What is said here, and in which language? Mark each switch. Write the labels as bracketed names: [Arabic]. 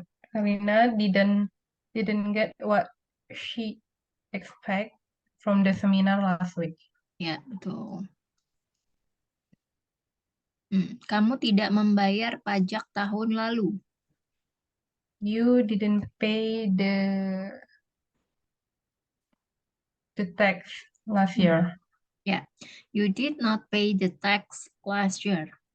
[English] Karina didn't get what she expect from the seminar last week. [Indonesian] Ya, betul. Kamu tidak membayar pajak tahun lalu. [English] You didn't pay the tax last year. Ya, you did not pay the tax last year.